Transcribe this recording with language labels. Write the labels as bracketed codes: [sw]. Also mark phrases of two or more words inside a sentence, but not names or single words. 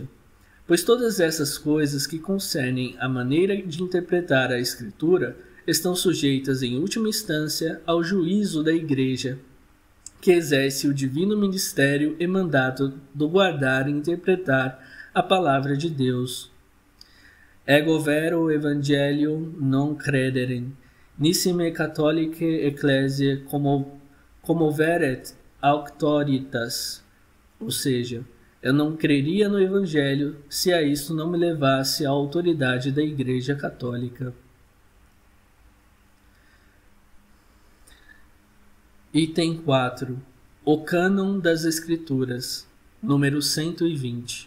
[pt] Pois todas essas coisas que concernem a maneira de interpretar a Escritura estão sujeitas, em última instância, ao juízo da Igreja, que exerce o divino ministério e mandato do guardar e interpretar a palavra de Deus. [la] Ego vero evangelium non crederem, nissime catholicae ecclesiae commoveret auctoritas. [pt] Ou seja, eu não creria no Evangelho se a isso não me levasse a autoridade da Igreja Católica. Item 4. O cânon das Escrituras. Número 120.